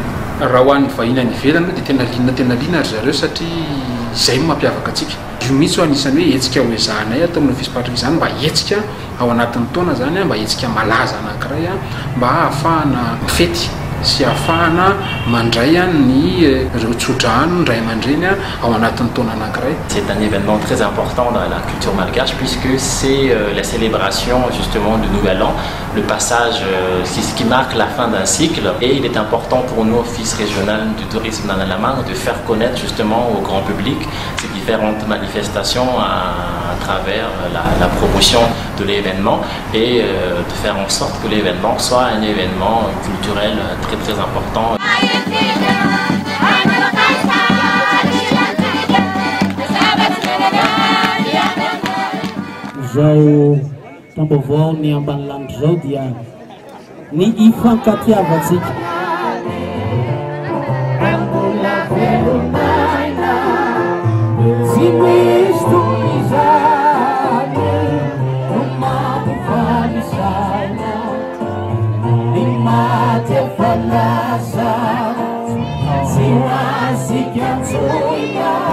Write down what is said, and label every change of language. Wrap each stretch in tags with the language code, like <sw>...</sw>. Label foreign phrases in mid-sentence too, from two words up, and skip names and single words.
<mg>Raha ho an'ny vahiny any ivelany dia tena liana ry zareo satria izay mampiavaka atsika. Io mihitsy anisan'ny hoe hetsika ho ezahanay atao amin'ny ofisym-paritra izany mba hetsika ao anatin'ny taona zany mba hetsika malaza anankiray mba ahafahana mifety sy ahafahana mandray ny reo tsodrano ndray aman-dreny ao anatin'ny taona anankiray.</mg> <fr>C'est un événement très important dans la culture malgache puisque c'est la célébration justement du Nouvel An, le passage, c'est ce qui marque la fin d'un cycle et il est important pour nous, Office régional du tourisme d'Anna-la-Mangue, de faire connaître justement au grand public ces différentes manifestations à travers la promotion de l'événement et de faire en sorte que l'événement soit un événement culturel très très important.</fr> <mg>Zao tambavao ny ambanilanitra zao dia ny ifankatiavatsika. Tsy misy toy izany no mampifaly saina ny maty efa lasa tsy hoazika antsoina</mg>